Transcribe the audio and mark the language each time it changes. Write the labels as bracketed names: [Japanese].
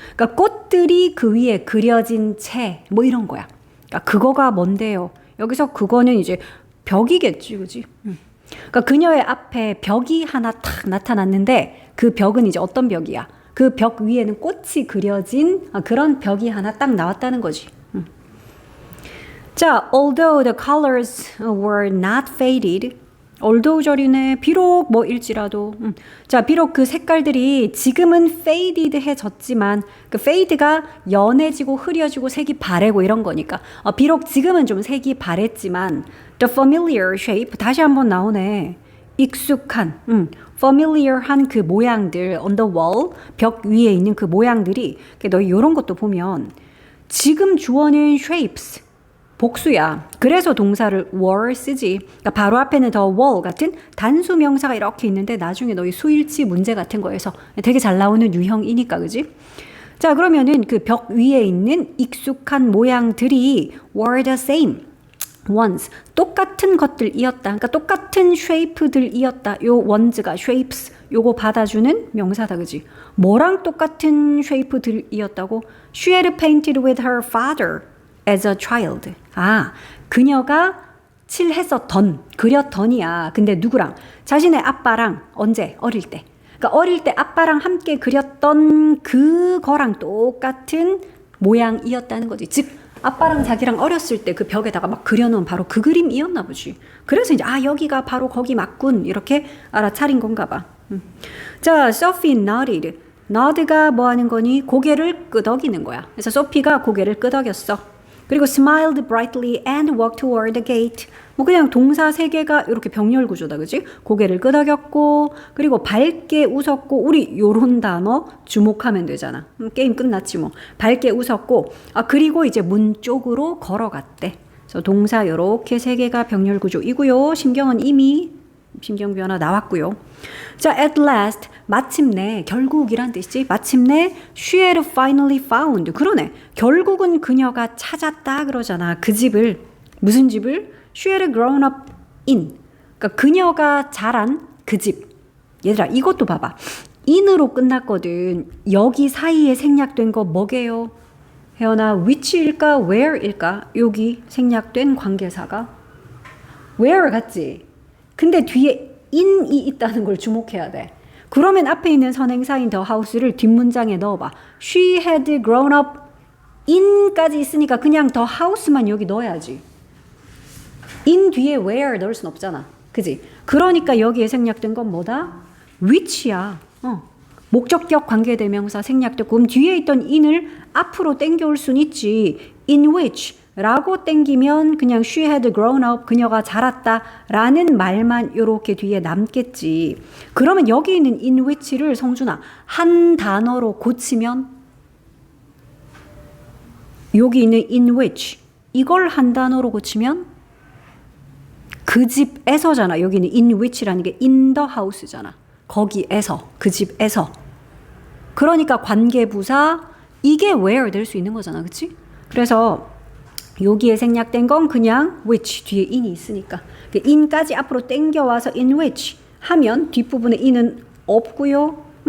[Korean] 그러니까 꽃들이 그 위에 그려진 채 뭐 이런 거야. 그러니까 그거가 뭔데요? 여기서 그거는 이제 벽이겠지, 그지? 그러니까 그녀의 앞에 벽이 하나 탁 나타났는데 그 벽은 이제 어떤 벽이야? 그 벽 위에는 꽃이 그려진 그런 벽이 하나 딱 나왔다는 거지. [English] 자, although the colors were not faded, although [Korean] 절이네. 비록 뭐일지라도. 자, 비록 그 색깔들이 지금은 faded해졌지만 그 fade가 연해지고 흐려지고 색이 바래고 이런 거니까 비록 지금은 좀 색이 바랬지만 [English] the familiar shape [Korean] 다시 한번 나오네. 익숙한, familiar한 그 모양들 [English] on the wall [Korean] 벽 위에 있는 그 모양들이 너 이런 것도 보면 지금 주어는 shapes 복수야. 그래서 동사를 were 쓰지. 그러니까 바로 앞에는 [English] the wall [Korean] 같은 단수 명사가 이렇게 있는데 나중에 너희 수일치 문제 같은 거에서 되게 잘 나오는 유형이니까 그지? 자, 그러면은 그 벽 위에 있는 익숙한 모양들이 [English] were the same ones. [Korean] 똑같은 것들이었다. 그러니까 똑같은 shape들이었다. 요 ones가 shapes 요거 받아주는 명사다. 그지? 뭐랑 똑같은 shape들이었다고? [English] She had painted with her father as a child. [Korean] 그녀가 칠했었던, 그렸던이야. 근데 누구랑? 자신의 아빠랑 언제? 어릴 때. 그러니까 어릴 때 아빠랑 함께 그렸던 그거랑 똑같은 모양이었다는 거지. 즉 아빠랑 자기랑 어렸을 때 그 벽에다가 막 그려놓은 바로 그 그림이었나 보지. 그래서 이제 여기가 바로 거기 맞군 이렇게 알아차린 건가 봐. 자, [English] Sophie nodded. [Korean] nod가 뭐 하는 거니? 고개를 끄덕이는 거야. 그래서 소피가 고개를 끄덕였어. 그리고 [English] smiled brightly and walked toward the gate. [Korean] 뭐 그냥 동사 세 개가 이렇게 병렬 구조다, 그지? 고개를 끄덕였고, 그리고 밝게 웃었고, 우리 요런 단어 주목하면 되잖아. 게임 끝났지 뭐. 밝게 웃었고, 그리고 이제 문 쪽으로 걸어갔대. 그래서 동사 요렇게 세 개가 병렬 구조이고요. 심경은 이미 심경 변화 나왔고요. 자, [English] at last [Korean] 마침내 결국이란 뜻이지. 마침내 [English] she had finally found. [Korean] 그러네. 결국은 그녀가 찾았다 그러잖아. 그 집을. 무슨 집을? [English] She had grown up in. [Korean] 그러니까 그녀가 자란 그 집. 얘들아 이것도 봐봐. in으로 끝났거든. 여기 사이에 생략된 거 뭐게요? 혜연아 which일까 where일까? 여기 생략된 관계사가 where 같지? 근데 뒤에 in이 있다는 걸 주목해야 돼. 그러면 앞에 있는 선행사인 the house를 뒷문장에 넣어봐. [English] She had grown up in까지 [Korean] 있으니까 그냥 [English] the house만 [Korean] 여기 넣어야지. in 뒤에 where 넣을 순 없잖아. 그지? 그러니까 여기에 생략된 건 뭐다? [English] which야. [Korean] 목적격 관계대명사 생략됐고 그럼 뒤에 있던 in을 앞으로 땡겨올 순 있지. in which 라고 땡기면 그냥 [English] she had grown up [Korean] 그녀가 자랐다 라는 말만 이렇게 뒤에 남겠지. 그러면 여기 있는 in which를 성준아 한 단어로 고치면 여기 있는 in which 이걸 한 단어로 고치면 그 집에서잖아. [English] 여기는 in which라는 게 in the house잖아. [Korean] 거기에서 그 집에서. 그러니까 관계부사 이게 where 될 수 있는 거잖아. 그치? 그래서 여기에 생략된 건 그냥 which 뒤에 in이 있으니까 in까지 앞으로 땡겨와서 in which 하면 뒷부분에 in은 없고요.